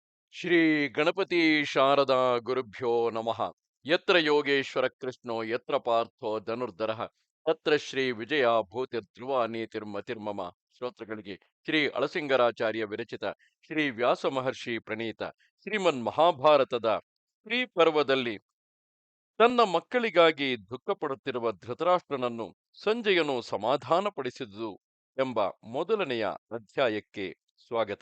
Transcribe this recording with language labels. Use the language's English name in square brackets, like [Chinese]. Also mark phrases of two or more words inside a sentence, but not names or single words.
[Sanskrit] ಶ್ರೀ ಗಣಪತಿ ಶಾರದಾ ಗುರುಭ್ಯೋ ನಮಃ. ಯತ್ರ ಯೋಗೇಶ್ವರ ಕೃಷ್ಣೋ ಯತ್ರ ಪಾರ್ಥೋ ಧನುರ್ಧರಃ ತತ್ರ ಶ್ರೀ ವಿಜಯ ಭೂತಿರ್ಧ್ರುವ ನೀತಿರ್ಮತಿರ್ಮಮ. [Kannada] ಶ್ರೋತೃಗಳಿಗೆ ಶ್ರೀ ಅಳಸಿಂಗರಾಚಾರ್ಯ ವಿರಚಿತ ಶ್ರೀ ವ್ಯಾಸ ಮಹರ್ಷಿ ಪ್ರಣೀತ ಶ್ರೀಮನ್ ಮಹಾಭಾರತದ ಶ್ರೀ ಪರ್ವದಲ್ಲಿ ತನ್ನ ಮಕ್ಕಳಿಗಾಗಿ ದುಃಖ ಪಡುತ್ತಿರುವ ಧೃತರಾಷ್ಟ್ರನನ್ನು ಸಂಜಯನು ಸಮಾಧಾನಪಡಿಸಿದುದು ಎಂಬ ಮೊದಲನೆಯ ಅಧ್ಯಾಯಕ್ಕೆ ಸ್ವಾಗತ.